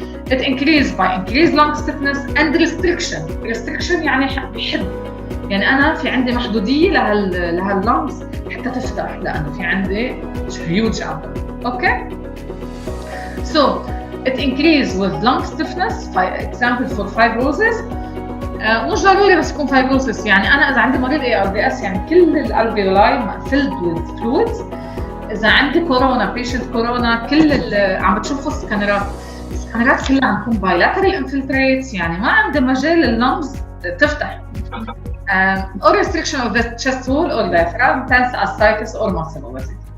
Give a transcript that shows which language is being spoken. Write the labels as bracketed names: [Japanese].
[English] It increases by increased lung stiffness and restriction. [Arabic] restriction يعني بحد، يعني أنا في عندي محدودية لهاللنجز حتى تفتح لأنه في عندي [English] huge abdomen. Okay? So it increases with lung stiffness. For example for fibrosis. [Arabic] مش ضروري بس يكون fibrosis، يعني أنا إذا عندي مريض ARDS يعني كل الالفيولاي [English] filled with fluids. [Arabic] إذا عندي كورونا patient كورونا كل عم بتشوفوا السكانرات كلها عم تكون [English] bilateral infiltrates، [Arabic] يعني ما عندها مجال اللنجز تفتح. [English] or restriction of the chest wall or diaphragm, tense ascites or muscle obesity.